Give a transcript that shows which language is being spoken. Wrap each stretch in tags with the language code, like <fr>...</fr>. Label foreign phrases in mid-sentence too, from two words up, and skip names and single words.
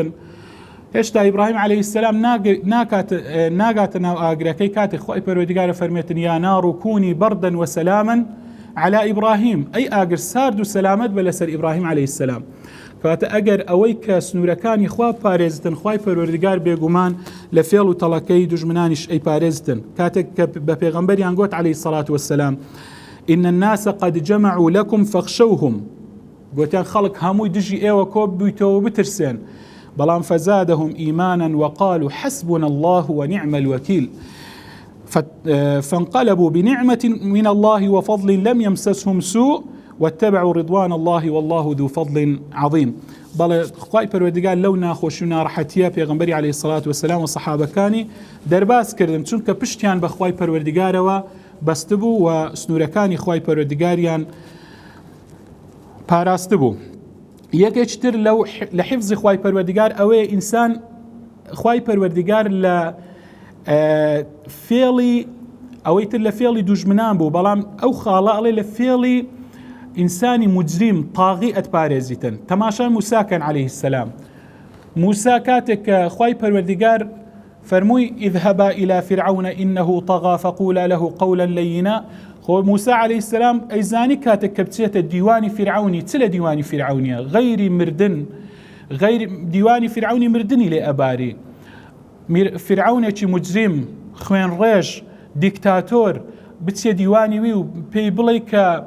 <ckb>هێشتا ئیبراهیم</ckb> <ar>عەلەیه السەلام</ar> <ckb>ناگاتە ناو ئاگرەکەی کاتێک خوای پەروەردیگارە فەرمێتن</ckb> <ar>یا نار کونی بەردەن وسەلامن على</ar> <ckb>ئیبراهیم ئەی ئاگر سارد و سەلامەت بە لەسەر ئیبراهیم</ckb> <ar>عەلەیه السەلام.</ar> <ckb>کاتە ئەگەر ئەوەی کە سنوورەکانی خوا پارێزتن خوای پەروەردیگار بێگومان لە فێڵ و تەڵەکەی دوژمنانیش ئەی پارێزتن. کاتێک کە بە پێغەمبەریان گوت</ckb> <ar>عەلەیه الصلاة والسلام إن الناس قد جمعوا لكم فاخشوهم</ar> <ckb>گوتیان خەڵک هەمووی دژی ئێوە کۆ بوویتەوە بترسێن بەڵام</ckb> <ar>فزادهم إيمانا وقالوا حسبنا الله ونعم الوكيل فانقلبوا بنعمة من الله وفضل لم يمسسهم سوء واتبعوا رضوان الله والله ذو فضل عظيم.</ar> <ckb>بەڵێ خوای پەروەردیگار لەو ناخۆشی و ناڕەحەتیە پێغەمبەری</ckb> <ar>عەلەیه الصلاة والسلام</ar> <ckb>و سەحابەکانی دەرباز کردن چونکە پشتیان بە خوای پەروەردیگارەوە بەست بوو و سنوورەکانی خوای پەروەردیگاریان پاراست بوو. یەکێکتر لە حیفزی خوای پەروەردیگار ئەوەیە ئینسان خوای پەروەردیگار لە فێڵی ئەوەی تر لە فێڵی دوژمنان بوو بەڵام ئەو خاڵە ئەڵێ لە فێڵی ئینسانی مجریم تاغی ئەتپارێزیتن. تەماشای موساکەن</ckb> <ar>عەلەیه السەلام.</ar> <ckb>موسا کاتێک کە خوای پەروەردیگار فەرمووی</ckb> <ar>اذهبا إلى فرعون إنه طغى فقولا له قولا لينا.</ar> <ckb>خۆ موسا</ckb> <ar>عەلەیه السەلام</ar> <ckb>ئەیزانی کاتێک کە بچێتە دیوانی فرعونی چ لە دیوانی فرعونیە غەیری مردن دیوانی فرعونی مردنی لێ ئەباری فرعونێکی مجرم خوێن ڕێژ دیکتاتۆر بچێ دیوانی وی و پێی بڵێ کە</ckb>